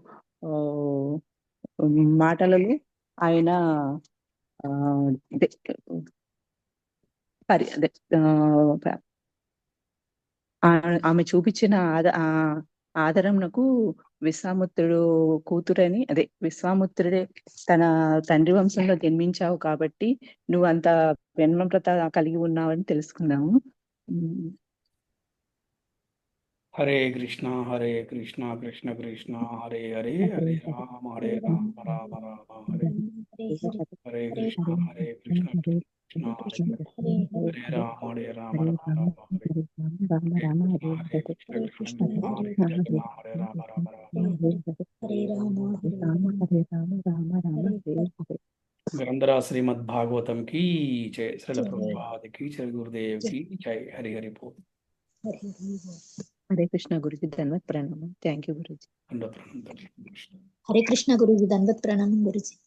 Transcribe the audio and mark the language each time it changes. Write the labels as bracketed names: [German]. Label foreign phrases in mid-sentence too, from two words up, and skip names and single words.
[Telugu] ఆయన ఆమె చూపించిన ఆదరణకు విశ్వామిత్రుడే తన తండ్రి వంశంలో జన్మించావు కాబట్టి నువ్వు అంత వినమ్రత కలిగి ఉన్నావని తెలుసుకున్నాము. [Sanskrit] హరే కృష్ణ కృష్ణ కృష్ణ హరే హరే, హరే రామ రామ రామ హరే హరే కృష్ణ కృష్ణ కృష్ణ హరే రామ రామ రామ హరే హరే కృష్ణ కృష్ణ హరే రామ రామ [Hindi] గ్రంథరా శ్రీమద్ భాగవతం की जय, శ్రీల ప్రభుపాద की जय, గురుదేవ్ की जय. हरि हरि बोल. [Telugu] హరే కృష్ణ గురుజీ, ధన్యవాద ప్రణామం. [English] thank you [Telugu] గురుజీ. హరే కృష్ణ గురుజీ, దండవత్ ప్రణామం గురుజీ.